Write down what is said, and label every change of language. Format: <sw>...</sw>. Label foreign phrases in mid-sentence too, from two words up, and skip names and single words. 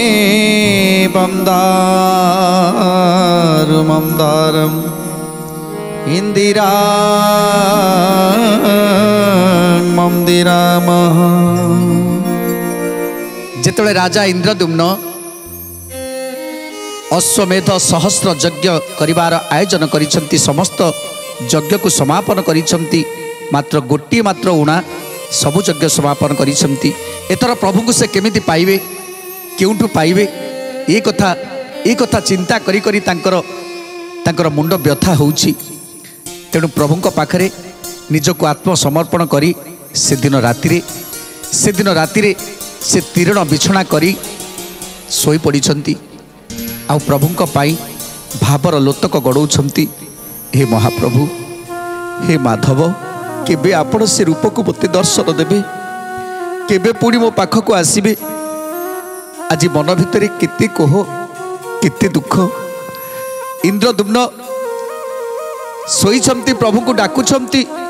<sa>वंदारु मंदारम इंदिरा मंदिराम।</sa> <or>ଯେତେବେଳେ ରାଜା ଇନ୍ଦ୍ରଦ୍ୟୁମ୍ନ ଅଶ୍ୱମେଧ ସହସ୍ର ଯଜ୍ଞ କରିବାର ଆୟୋଜନ କରିସନ୍ତି, ସମସ୍ତ ଯଜ୍ଞ କୁ ସମାପନ କରିସନ୍ତି, ମାତ୍ର ଗୋଟି ମାତ୍ର ଉଣା ସବୁ ଯଜ୍ଞ ସମାପନ କରିସନ୍ତି। ଏଥର ପ୍ରଭୁ କୁ ସେ କେମିତି ପାଇବେ, କେଉଁଠୁ ପାଇବେ, ଏ କଥା ଚିନ୍ତା କରି କରି ତାଙ୍କର ମୁଣ୍ଡ ବ୍ୟଥା ହେଉଛି। ତେଣୁ ପ୍ରଭୁ ପାଖରେ ନିଜକୁ ଆତ୍ମସମର୍ପଣ କରି ସେ ଦିନ ରାତିରେ ସେ ତୀର୍ଣ୍ଣ ବିଛଣା କରି ଶୋଇ ପଡ଼ିଛନ୍ତି। ଆ ପ୍ରଭୁଙ୍କ ପାଇଁ ଭାବର ଲୋତକ ଗଡ଼ାଉଛନ୍ତି। ହେ ମହାପ୍ରଭୁ, ହେ ମାଧବ, କେବେ ଆପଣ ସେ ରୂପ କୁ ମତେ ଦର୍ଶନ ଦେବେ, କେବେ ପୁଣି ମୋ ପାଖ କୁ ଆସିବେ। ଆଜି ମନ ଭିତର କେତେ କୋହ, କେତେ ଦୁଃଖ। ଇନ୍ଦ୍ରଦ୍ୟୁମ୍ନ ଶୋଇଛନ୍ତି, ପ୍ରଭୁ କୁ ଡାକୁଛନ୍ତି।</or>